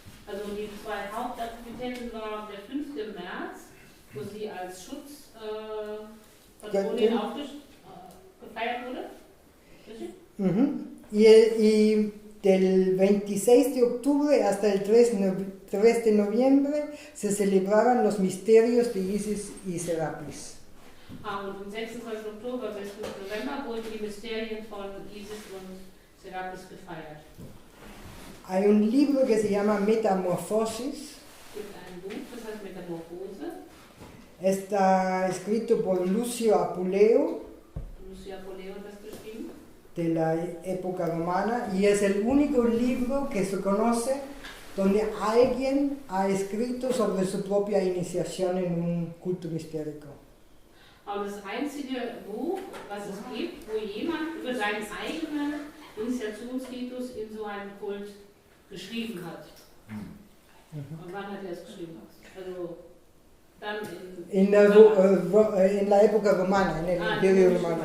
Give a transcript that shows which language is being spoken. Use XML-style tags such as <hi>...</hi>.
<de>Also die zwei Hauptaktivitäten waren der 5. März, wo sie als Schutzpatronin gefeiert wurde. Richtig?</de> <es>Y del 26 de octubre hasta el 3 de noviembre se celebraban los misterios de Isis y Serapis.</es> <de>Und am 26. Oktober bis 5. November wurden die Mysterien von Isis und Serapis gefeiert.</de> <es>Hay un libro que se llama Metamorfosis.</es> <de>Es gibt ein Buch, das heißt Metamorphose.</de> <es>Está escrito por Lucio Apuleo,</es> <de>Lucio Apuleo hat das geschrieben.</de> <es>de la época romana, y es el único libro que se conoce donde alguien ha escrito sobre su propia iniciación en un culto mistérico.</es> <de>Aber das einzige Buch, was es gibt, wo jemand über seinen eigenen Initiationsritus in so einen Kult geschrieben hat. Und wann hat er es geschrieben? Also dann</de> <es>En la época romana, en el Imperio Romano.</es>